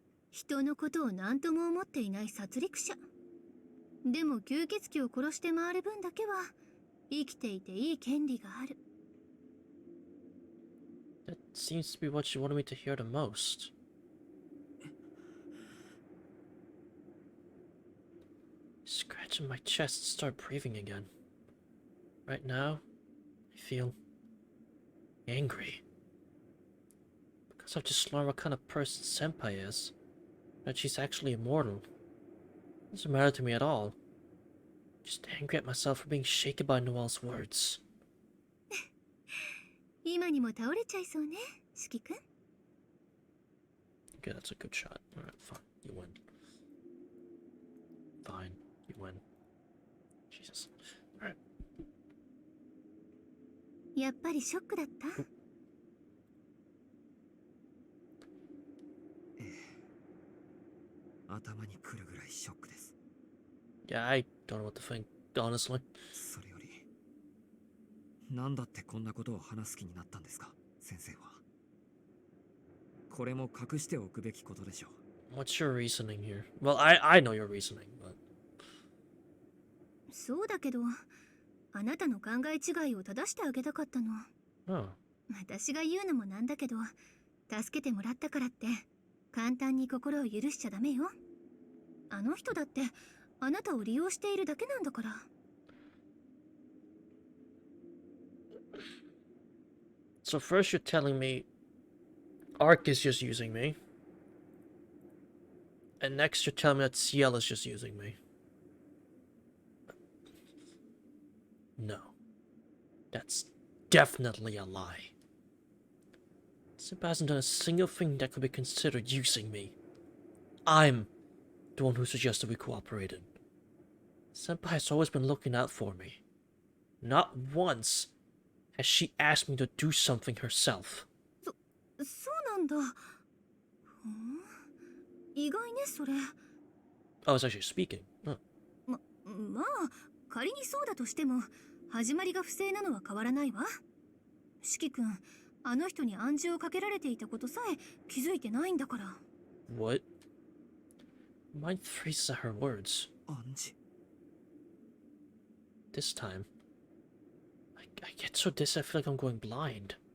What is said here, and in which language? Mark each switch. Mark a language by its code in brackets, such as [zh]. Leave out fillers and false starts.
[ja] 人のことを何とも思っていない殺戮者。でも吸血鬼を殺して回る分だけは生きていていい権利がある。 [en] That seems to be what you wanted me to hear the most. Scratching my chest and start breathing again. Right now, I feel angry. Because I've just learned what kind of person Senpai is. That she's actually immortal. Doesn't matter to me at all. Just angry at myself for being shaken by Noel's words. [ja] 今にも倒れちゃいそうね、四季君。 [en] Okay, that's a good shot. Alright, fine. You win. Fine. You win. Jesus. Alright. [ja] やっぱりショックだった？頭にくるぐらいショックです。 [en] Yeah, I don't know what to think, honestly. [ja] それより何だってこんなことを話す気になったんですか、先生は。これも隠しておくべきことでしょう。 [en] What's your reasoning here? Well, I know your reasoning, but... [ja] そうだけど、あなたの考え違いを正してあげたかったの。 [en] Oh. [ja] 私が言うのもなんだけど、助けてもらったからって簡単に心を許しちゃダメよ。あの人だってあなたを利用しているだけなんだから。 [en] So first you're telling me Ark is just using me. And next you're telling me that Ciel is just using me. No. That's definitely a lie. Senpai hasn't done a single thing that could be considered using me. I'm the one who suggested we cooperated. Senpai has always been looking out for me. Not once has she asked me to do something herself. [ja] そうなんだ。意外ね、それ。 [en] Oh, it's actually speaking. Huh. [ja] まあ、仮にそうだとしても、始まりが不正なのは変わらないわ。四季君、あの人に暗示をかけられていたことさえ気づいてないんだから。 [en] What? Mind freezes at her words. [ja] 暗示。 [en] This time, I get so dizzy I feel like I'm going blind.